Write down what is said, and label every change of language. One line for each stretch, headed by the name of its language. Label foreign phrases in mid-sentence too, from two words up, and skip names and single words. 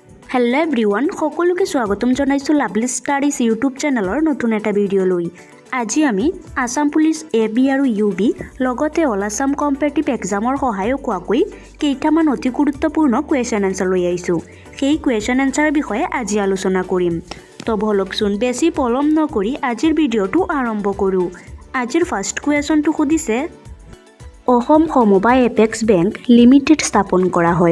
English: hello everyone
Assamese: সকলোকে স্বাগতম জনাইছো লাভলী ষ্টাডিজ ইউটিউব চেনেলৰ নতুন এটা ভিডিঅ' লৈ আজি আমি आसाम पुलिस এবি আৰু ইউবি লগতে
English: All Assam competitive exam
Assamese: সহায়ক হোৱাকৈ কেইটামান অতি গুৰুত্বপূৰ্ণ
English: question answer
Assamese: লৈ আহিছো। সেই
English: question answer
Assamese: বিষয়ে আজি আলোচনা কৰিম। তো বলকচোন বেছি পলম নকৰি আজিৰ ভিডিঅ'টো আৰম্ভ কৰোঁ। আজিৰ
English: first question
Assamese: সুধিছে অসম সমবায় এপেক্স বেংক লিমিটেড স্থাপন কৰা হয়।